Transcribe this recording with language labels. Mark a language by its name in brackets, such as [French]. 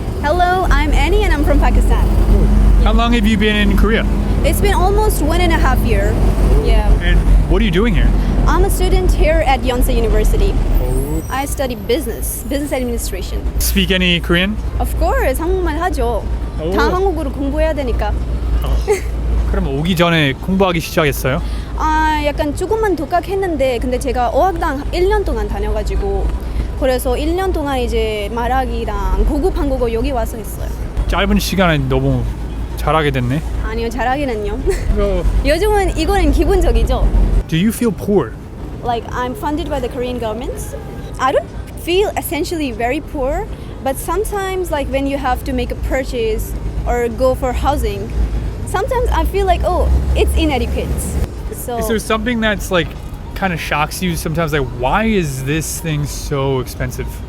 [English] Hello, I'm Annie and I'm from Pakistan. How long have you been in Korea? It's been almost 1.5 years. Yeah. And what are you doing here? I'm a student here at Yonsei University. I study business administration. Speak any Korean? Of course, [Korean] 한국말 하죠. 다 한국어로 공부해야 되니까. 그럼 오기 전에 공부하기 시작했어요? 약간 조금만 독학했는데 근데 제가 어학당 1년 동안 다녀가지고 그래서 1년 동안 이제 말하기랑 고급 한국어 여기 와서 했어요. 짧은 시간에 너무 잘하게 됐네. 아니요, 잘하기는요. 요즘은 이거는 기본적이죠. [English] Do you feel poor? Like I'm funded by the Korean government. I don't feel essentially very poor, but sometimes like when you have to make a purchase or go for housing, sometimes I feel like it's inadequate. So Is there something that's like kind of shocks you sometimes? Like, why is this thing so expensive?